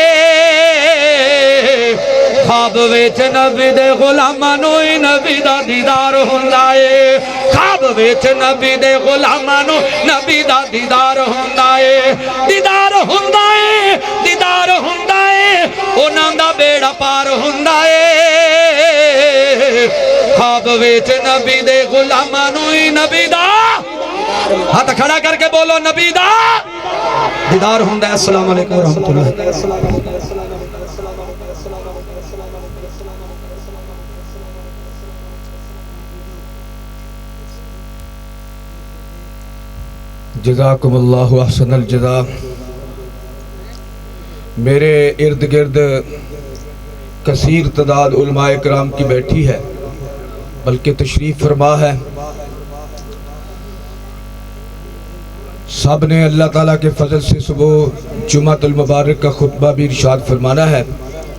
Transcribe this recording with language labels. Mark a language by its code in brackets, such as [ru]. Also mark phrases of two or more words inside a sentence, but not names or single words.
[pa] اے خواب وچ نبی دے غلاماں نوں ای نبی دا دیدار ہوندا اے خواب وچ نبی دے غلاماں نوں نبی دا دیدار ہوندا اے دیدار ہوندا اے دیدار ہوندا اے اونہاں دا بیڑا پار ہوندا اے خواب وچ نبی دے غلاماں نوں ای نبی دا ہتھ کھڑا کر کے بولو نبی دا دیدار ہوندا اے. [ar] السلام عليكم ورحمة الله. جزاكم الله أحسن الجزاء. [ur] میرے ارد گرد کثیر تعداد علمائے کرام کی بیٹھی ہے بلکہ تشریف فرما ہے. سب نے اللہ تعالیٰ کے فضل سے صبح [ar] الجمعة المبارك [ur] کا خطبہ بھی ارشاد فرمانا ہے.